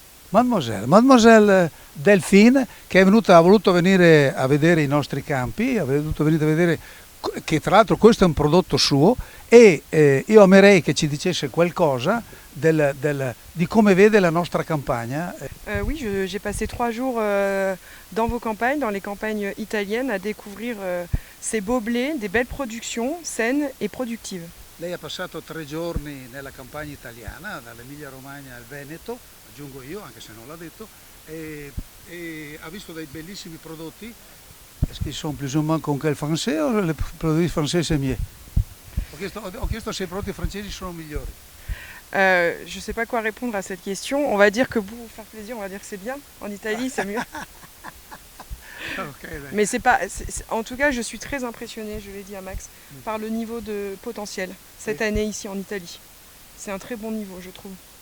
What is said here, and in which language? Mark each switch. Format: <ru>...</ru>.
<fr>Mademoiselle.</fr> <it>Mademoiselle Delphine, che ha voluto venire a vedere i nostri campi, ha voluto venire a vedere che tra l'altro questo è un prodotto suo, e io amerei che ci dicesse qualcosa di come vede la nostra campagna.</it> <fr>Oui, j'ai passé 3 jours dans vos campagnes, dans les campagnes italiennes, à découvrir ces beaux blés, des belles productions saines et productives.</fr> <it>Lei ha passato 3 giorni nella campagna italiana, dall'Emilia Romagna al Veneto, aggiungo io, anche se non l'ha detto, e e ha visto dei bellissimi prodotti.</it> <fr>Est-ce qu'ils sont plus ou moins comme quel français o les produits français c'est mieux?</fr> <it>Ho chiesto se i prodotti francesi sono migliori.</it> <fr>Je ne sais pas quoi répondre à cette question. On va dire que pour vous faire plaisir, on va dire que c'est bien. En Italie, c'est mieux. Okay, Mais c'est pas. En tout cas, je suis très impressionnée, je l'ai dit à Max, par le niveau de potentiel cette année ici en Italie. C'est un très bon niveau, je trouve.</fr>